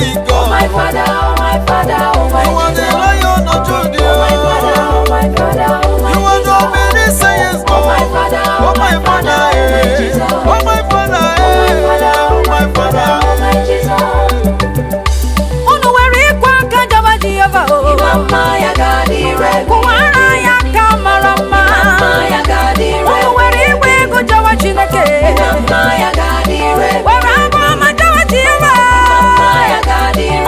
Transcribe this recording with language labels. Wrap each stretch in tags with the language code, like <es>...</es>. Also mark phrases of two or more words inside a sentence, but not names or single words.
<en>Oh, my Father, oh, my Father, oh, my You are the Jesus. Lion of Judah. Oh, my Father, oh, my Father, oh, my You are the Jesus. omniscient God. Oh, my Father, Oh, oh, my my Father, Father, oh, my eh. Jesus. Oh, my Father, Oh, my eh. Father, Oh, my oh, my Father, Father, eh. oh, my Jesus.</en> <ig>Unu nwere ịkwa aka jọba Jehova, o. Ịma mma ya ga-adịrị Kụwara ya aka mara Mma ya ga-adị ire. Unu were igwe ego jawa Chineke. Mma ya ga-adị ire. Were abụ ọma jawa Jehova. Mma ya ga-adị ire.</ig>